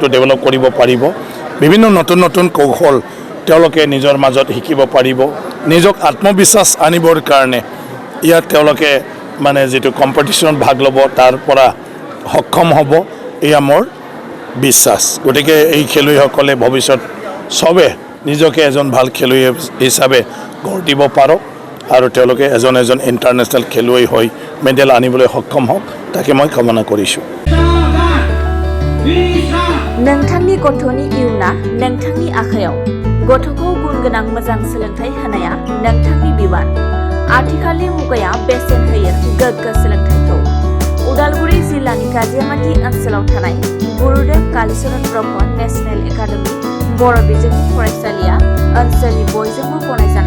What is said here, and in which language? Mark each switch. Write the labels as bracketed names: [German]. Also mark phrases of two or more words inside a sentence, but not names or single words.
[Assamese] ডেভেলপ কৰিব পাৰিব বিভিন্ন নতুন নতুন কৌশল তেওঁলোকে নিজৰ মাজত শিকিব পাৰিব নিজক আত্মবিশ্বাস আনিবৰ কাৰণে ইয়াত তেওঁলোকে মানে যিটো কম্পিটিশ্যনত ভাগ ল'ব তাৰ পৰা সক্ষম হ'ব এয়া মোৰ বিশ্বাস গতিকে এই খেলুৱৈসকলে ভৱিষ্যত চবে নিজকে এজন ভাল খেলুৱৈ হিচাপে গঢ় দিব পাৰক আৰু তেওঁলোকে এজন ইণ্টাৰনেশ্যনেল খেলুৱৈ হৈ মেডেল আনিবলৈ সক্ষম হওক তাকে মই কামনা কৰিছোঁ [Bodo] नोंथांनि गथ'नि इयुना नोंथांनि आखायाव गथ'खौ गुनगोनां मोजां सोलोंथाइ होनाया नोंथांनि बिबान आथिखालनि मुगाया बेसेन होयो गोग्गो सोलोंथाइखौ उदालगुरि जिल्लानि गाजियामाटी ओनसोलाव थानाय गुरुदेव कालीचरण ब्रह्म नेशनेल एकाडेमी बर' बिजोंनि फरायसालिया ओनसोलनि बयजोंबो गनायजानाय